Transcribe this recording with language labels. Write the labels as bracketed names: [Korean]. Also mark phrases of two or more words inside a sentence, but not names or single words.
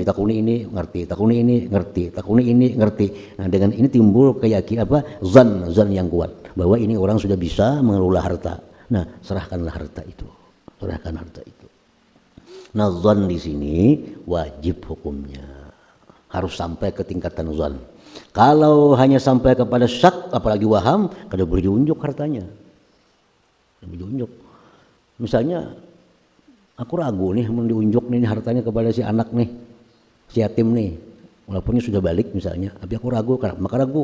[Banjar] Ditakuni ini ngerti, takuni ini ngerti, takuni ini ngerti. [Indonesian] Nah dengan ini timbul keyakinan zan yang kuat bahwa ini orang sudah bisa mengelola harta. Nah serahkanlah harta itu, serahkan harta itu. Nah zan di sini wajib hukumnya, harus sampai ke tingkatan zan. Kalau hanya sampai kepada syak apalagi waham, [Banjar] kada boleh diunjuk hartanya. Kada boleh diunjuk. [Indonesian] Misalnya aku ragu nih mau diunjuk nih hartanya kepada si anak nih, si yatim nih. Walaupun sudah balik misalnya, tapi aku ragu, maka ragu.